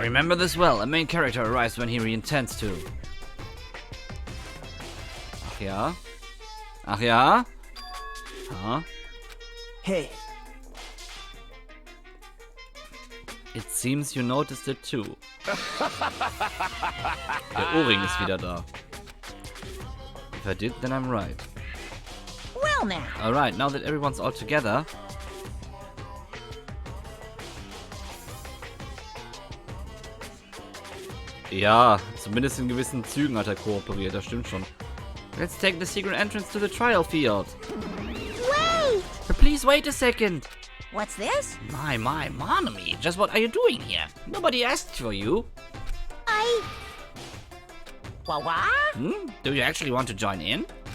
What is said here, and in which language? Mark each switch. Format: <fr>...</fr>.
<en>Remember this well. A main character arrives when he intends to.</en> <de>Ach ja? Ach ja? Huh?</de> <en>Hey, It seems you noticed it too.</en> <de>Der Ohrring ist wieder da.</de> <en>If I did, then I'm right. Well now. Alright, now that everyone's all together.</en> <de>Ja, zumindest in gewissen Zügen hat er kooperiert, das stimmt schon.</de> <en>Let's take the secret entrance to the trial field. Wait! Please wait a second. What's this? My, Monomi, just what are you doing here? Nobody asked for you. What? Do you actually want to join in?</en>